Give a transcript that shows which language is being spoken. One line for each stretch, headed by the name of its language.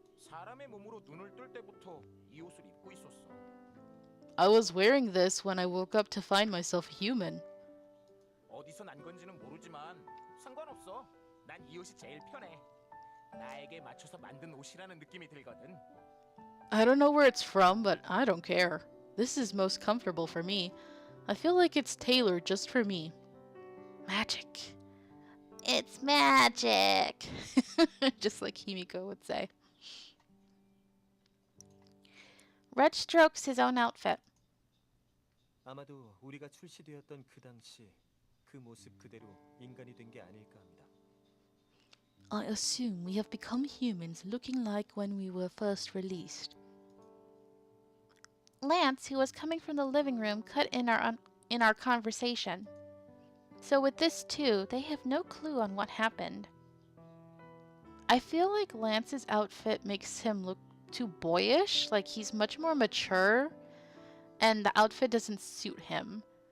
Korean: 사람의 몸으로 눈을 뜰 때부터 이 옷을 입고 있었어.
English: I was wearing this when I woke up to find myself human.
Korean: 어디서 난 건지는 모르지만 상관없어. 난 이 옷이 제일 편해. 나에게 맞춰서 만든 옷이라는 느낌이 들거든.
English: I don't know where it's from, but I don't care. This is most comfortable for me. I feel like it's tailored just for me. Magic. It's magic. Just like Himiko would say. Red strokes his own outfit.
Korean: 아마도 우리가 출시되었던 그 당시 그 모습 그대로 인간이 된 게 아닐까 합니다.
English: I assume we have become humans looking like when we were first released. Lance, who was coming from the living room, cut in our conversation. So with this too, they have no clue on what happened. I feel like Lance's outfit makes him look too boyish, like he's much more mature, and the outfit doesn't suit him.